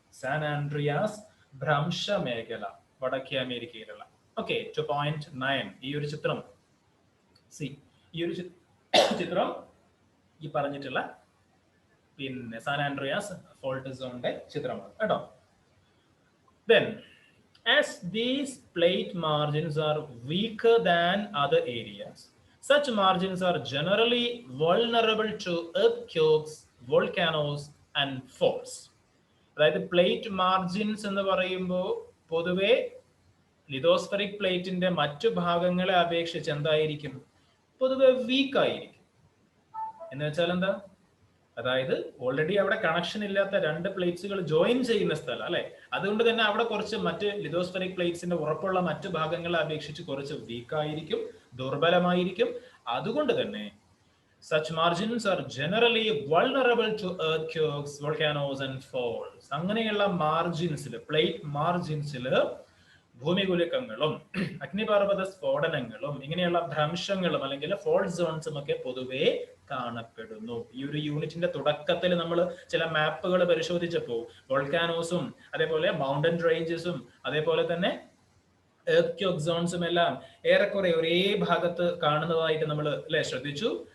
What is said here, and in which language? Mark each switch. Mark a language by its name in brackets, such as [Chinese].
[Malayalam] San Andreas ഭ്രംശ മേഖല വടക്കേ അമേരിക്കയിലുള്ള. ഓക്കെ, 2.9 ഈ ഒരു ചിത്രം ഈ ഒരു ചിത്രം ഈ പറഞ്ഞിട്ടുള്ള പിന്നെ സാൻ ആൻഡ്രിയാസ് ഫോൾട്ട് സോണിന്റെ ചിത്രമാണ് കേട്ടോ. [English] Then as these plate margins are weaker than other areas, such margins are generally vulnerable to earthquakes, volcanoes and faults. [Malayalam] അതായത് പ്ലേറ്റ് മാർജിൻസ് എന്ന് പറയുമ്പോൾ പൊതുവെ ലിതോസ്ഫെറിക് പ്ലേറ്റിന്റെ മറ്റു ഭാഗങ്ങളെ അപേക്ഷിച്ച് എന്തായിരിക്കും? പൊതുവെ വീക്ക് ആയിരിക്കും. എന്ന് വെച്ചാൽ എന്താ? അതായത് ഓൾറെഡി അവിടെ കണക്ഷൻ ഇല്ലാത്ത രണ്ട് പ്ലേറ്റ്സുകൾ ജോയിൻ ചെയ്യുന്ന സ്ഥലം അല്ലെ. അതുകൊണ്ട് തന്നെ അവിടെ കുറച്ച് മറ്റ് ലിതോസ്ഫെറിക് പ്ലേറ്റ്സിന്റെ ഉറപ്പുള്ള മറ്റു ഭാഗങ്ങളെ അപേക്ഷിച്ച് കുറച്ച് വീക്ക് ആയിരിക്കും, ദുർബലമായിരിക്കും. അതുകൊണ്ട് തന്നെ [English] such margins are generally vulnerable to earthquakes, volcanoes and faults. [Malayalam] അങ്ങനെയുള്ള മാർജിൻസിൽ, പ്ലേറ്റ് മാർജിൻസിൽ ഭൂമികുലുക്കങ്ങളും അഗ്നിപർവ്വത സ്ഫോടനങ്ങളും ഇങ്ങനെയുള്ള ഭ്രംശങ്ങളും അല്ലെങ്കിൽ ഫോൾട്ട് സോൺസും ഒക്കെ പൊതുവെ കാണപ്പെടുന്നു. ഈ ഒരു യൂണിറ്റിന്റെ തുടക്കത്തിൽ നമ്മൾ ചില മാപ്പുകൾ പരിശോധിച്ചപ്പോൾ വോൾക്കാനോസും അതേപോലെ മൗണ്ടൻ റേഞ്ചസും അതേപോലെ തന്നെ എർത്ത് സോൺസും എല്ലാം ഏറെക്കുറെ ഒരേ ഭാഗത്ത് കാണുന്നതായിട്ട് നമ്മൾ അല്ലെ ശ്രദ്ധിച്ചു.